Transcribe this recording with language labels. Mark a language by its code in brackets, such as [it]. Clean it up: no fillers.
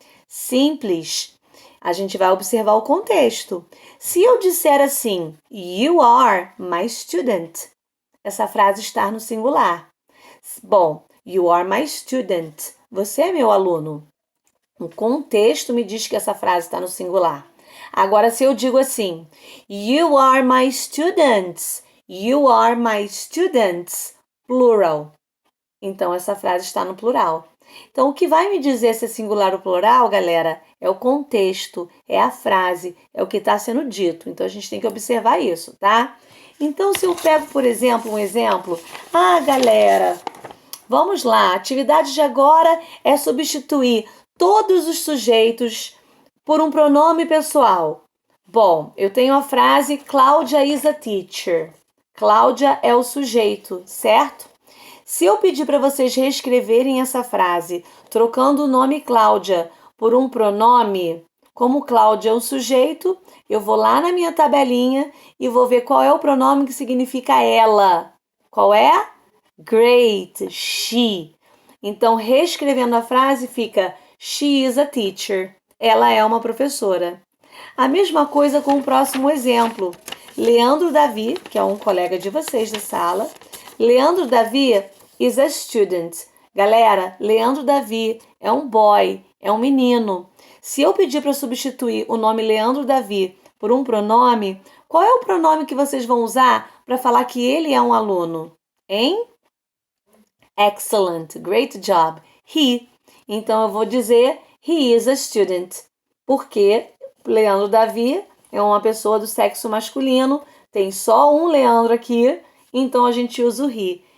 [pt] Simples. A gente vai observar o contexto. Se eu disser assim, [en] you are my student, [pt] essa frase está no singular. Bom, [en] you are my student. [pt] Você é meu aluno. O contexto me diz que essa frase está no singular. Agora, se eu digo assim, [en] you are my students, [pt] you are my students, plural. Então, essa frase está no plural. Então, o que vai me dizer se é singular ou plural, galera, é o contexto, é a frase, é o que está sendo dito. Então, a gente tem que observar isso, tá? Então, se eu pego, por exemplo, um exemplo, galera, vamos lá, a atividade de agora é substituir todos os sujeitos por um pronome pessoal. Bom, eu tenho a frase [en] Cláudia is a teacher. [pt] Cláudia é o sujeito, certo? Se eu pedir para vocês reescreverem essa frase, trocando o nome Cláudia por um pronome, como Cláudia é o sujeito, eu vou lá na minha tabelinha e vou ver qual é o pronome que significa ela. Qual é? [en] Great, she. [pt] Então, reescrevendo a frase, fica [en] she is a teacher. [pt] Ela é uma professora. A mesma coisa com o próximo exemplo. Leandro Davi, que é um colega de vocês da sala. [en] Leandro Davi is a student. [pt] Galera, Leandro Davi é um boy, é um menino. Se eu pedir para substituir o nome Leandro Davi por um pronome, qual é o pronome que vocês vão usar para falar que ele é um aluno? Hein? [en] Excellent, great job. He. [pt] Então eu vou dizer [en] he is a student, [pt] porque Leandro Davi é uma pessoa do sexo masculino, tem só um Leandro aqui, então a gente usa o he.